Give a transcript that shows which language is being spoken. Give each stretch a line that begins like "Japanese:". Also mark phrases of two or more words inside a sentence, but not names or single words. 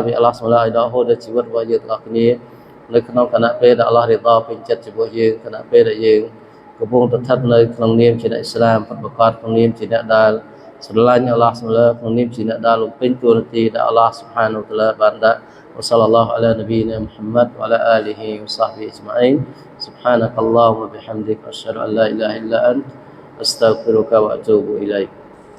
Khmer: ពី
Arabic: الله سبحانه وتعالى
Khmer: ឲ្យដកហូតដល់ជីវិតរបស់យើងទាំងអស់គ្នានៅក្នុងគណៈពេលដែលអល់ឡោះរីដពេញចិត្តចំពោះយើងគណៈពេលដែលយើងកំពុងស្ថិតនៅក្នុងនាមជាអ្នកអ៊ីស្លាមប្រកបក្នុងនាមជាអ្នកដែលស្រឡាញ់
Arabic: الله سبحانه وتعالى
Khmer: ក្នុងនាមជាអ្នកដែលបំពេញតួនាទីដែល
Arabic: الله سبحانه وتعالى
Khmer: បានដាក់
Arabic: وصلى الله على نبينا محمد وعلى آله وصحبه أجمعين سبحانك اللهم وبحمدك أشهد أن لا إله إلا أنت أستغفرك وأتوب إليك